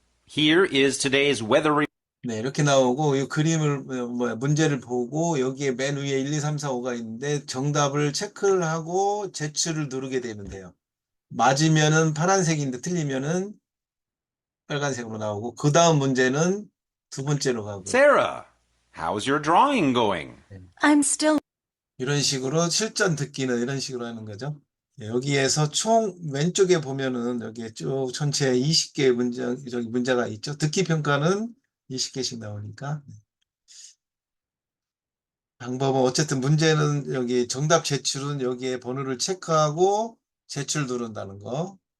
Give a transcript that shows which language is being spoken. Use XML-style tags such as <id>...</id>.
<en>Here is today's weather report.</en> <ko>네, 이렇게 나오고 이 그림을 문제를 보고 여기에 맨 위에 1, 2, 3, 4, 5가 있는데 정답을 체크를 하고 제출을 누르게 되는데요. 맞으면은 파란색인데 틀리면은 빨간색으로 나오고 그 다음 문제는 두 번째로 가고</ko> <en>Sarah, how's your drawing going? I'm still</en> <ko>이런 식으로 실전 듣기는 이런 식으로 하는 거죠. 여기에서 총 왼쪽에 보면은 여기에 쭉 전체 20개의 문제가 있죠. 듣기 평가는 20개씩 나오니까. 방법은 어쨌든 문제는 여기 정답 제출은 여기에 번호를 체크하고 제출 누른다는 거.</ko>